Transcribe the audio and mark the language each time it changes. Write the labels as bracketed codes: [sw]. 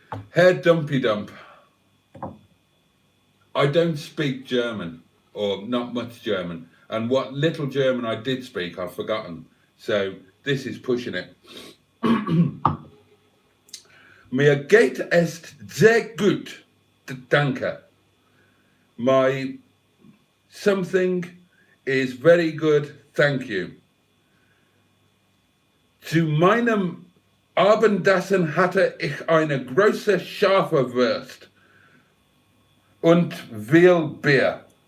[de] Herr Dumpy Dump. [en] I don't speak German, or not much German, and what little German I did speak I've forgotten, so this is pushing it. [de] Mir geht es sehr gut, danke. [en] My something is very good, thank you. [de] Zu meinem Abendessen hatte ich eine große scharfe Wurst und [en] veal beer.